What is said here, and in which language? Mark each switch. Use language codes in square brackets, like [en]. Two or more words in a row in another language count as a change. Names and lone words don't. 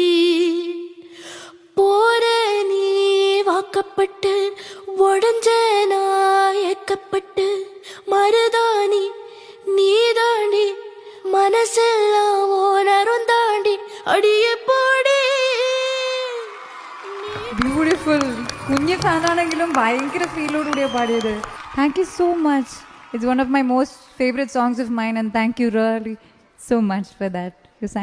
[ta] போற நீ வாக்கப்பட்டு, உடஞ்ச நான் ஏக்கப்பட்டு, மருதாணி நீதாண்டி, மனசெல்லாம் ஓனரும் தாண்டி, அடிய போடி. [ml] ബ്യൂട്ടിഫുൾ. കുഞ്ഞു ഫാനാണെങ്കിലും ഭയങ്കര ഫീലോടുകൂടിയ പാടിയത്. [en] Thank you so much. It's one of my most favourite songs of mine and thank you really so much for that. You sang